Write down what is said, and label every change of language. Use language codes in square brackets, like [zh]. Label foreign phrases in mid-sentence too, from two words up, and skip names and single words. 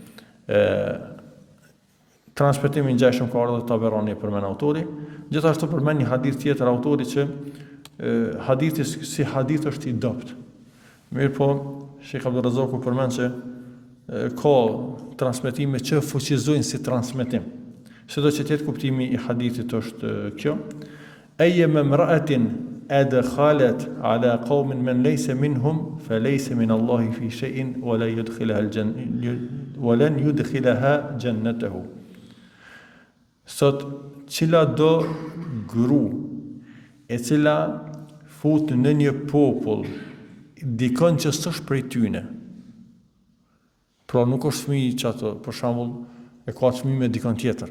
[sq] Transmetimi i ngjashëm ka ardhur Taberani përmend autori, gjithashtu përmend një hadith tjetër autori që hadithi si hadith është i dopt. Mirë po, Sheikh Abdurrazzaku përmend se ka transmetime që fuqizojnë si transmetim. Sido që tjetë kuptimi i hadithit është kjo. [ar] أيما امرأة أدخلت على قوم من ليس منهم فليس من الله في شيء ولا يدخلها جنته. [sq] Sot cila do gru e cila fut në një popull dikon që s'është prej tyne. Pra nuk është fëmijë që ato, për shembull, e ka fëmijë me dikon tjetër.